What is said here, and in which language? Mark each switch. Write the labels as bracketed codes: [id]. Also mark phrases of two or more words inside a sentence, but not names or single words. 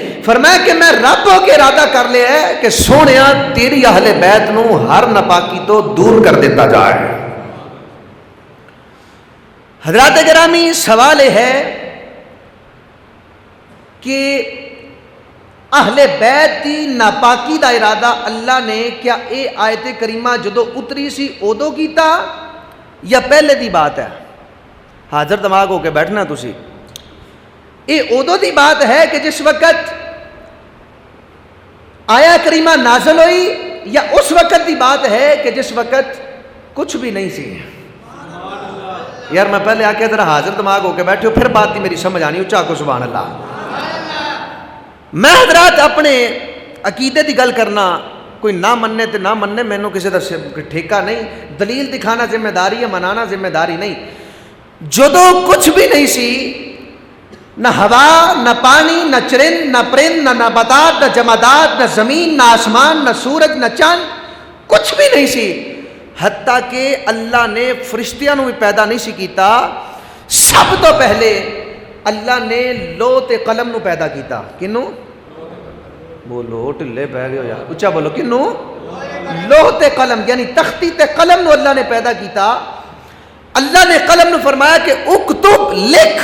[pa] فرمایا کہ میں رب ہو کے ارادہ کر لیا ہے کہ سونیا تیری اہل بیت نو ہر ناپاکی تو دور کر دیتا جائے. حضرات گرامی سوال ہے کہ اہل بیت دی ناپاکی دا ارادہ اللہ نے کیا اے آیت کریمہ جدو اتری سی ادو کیتا یا پہلے دی بات ہے؟ حاضر دماغ ہو کے بیٹھنا تسی. اے ادو دی بات ہے کہ جس وقت آیا کریمہ نازل ہوئی، یا اس وقت دی بات ہے کہ جس وقت کچھ بھی نہیں سی؟ یار میں پہلے آ کے ذرا حاضر دماغ ہو کے بیٹھے ہو، پھر بات دی میری سمجھ آنی. اچھا کو سبحان اللہ. میں حضرات اپنے عقیدے دی گل کرنا، کوئی نہ مننے تے نہ مننے، مینوں کسی دا ٹھیکہ نہیں. دلیل دکھانا ذمہ داری ہے، منانا ذمہ داری نہیں. جدو کچھ بھی نہیں سی، نہ ہوا، نہ پانی، نہ چرند، نہ پرند، نہ نباتات، نہ جمادات، نہ زمین، نہ آسمان، نہ سورج، نہ چاند، کچھ بھی نہیں سی. حتیٰ کہ اللہ نے فرشتیاں نو بھی پیدا نہیں سی کیتا. سب تو پہلے اللہ نے لوح تے قلم نو پیدا کیتا. کنو؟ بولو ٹلے پہ گئے ہو یار، اچھا بولو کنو؟ لوح تے قلم، یعنی تختی تے قلم نو اللہ نے پیدا کیتا. اللہ نے قلم نو فرمایا کہ اکتب، لکھ.